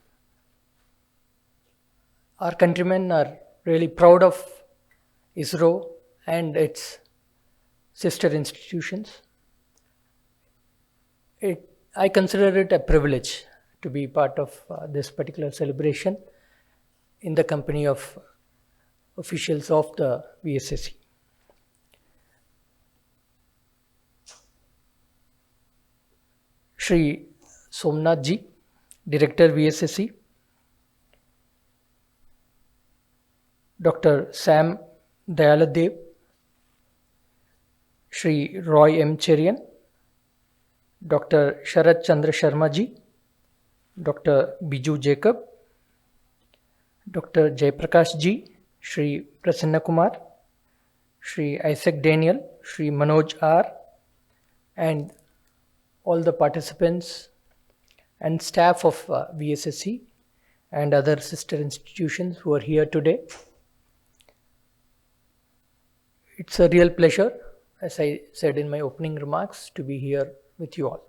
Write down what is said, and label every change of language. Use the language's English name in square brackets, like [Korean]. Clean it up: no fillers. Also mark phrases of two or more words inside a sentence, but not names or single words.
[English] Our countrymen are really proud of ISRO and its sister institutions. I consider it a privilege to be part of this particular celebration in the company of officials of the VSSC. Shri Somnath ji, Director VSSC, Dr. Sam Dayaladev, Shri Roy M. Cherian, Dr. Sharat Chandra Sharma ji, Dr. Biju Jacob, Dr. Jaiprakash ji, Shri Prasanna Kumar, Shri Isaac Daniel, Shri Manoj R, and all the participants and staff of VSSC and other sister institutions who are here today. It's a real pleasure, as I said in my opening remarks, to be here with you all.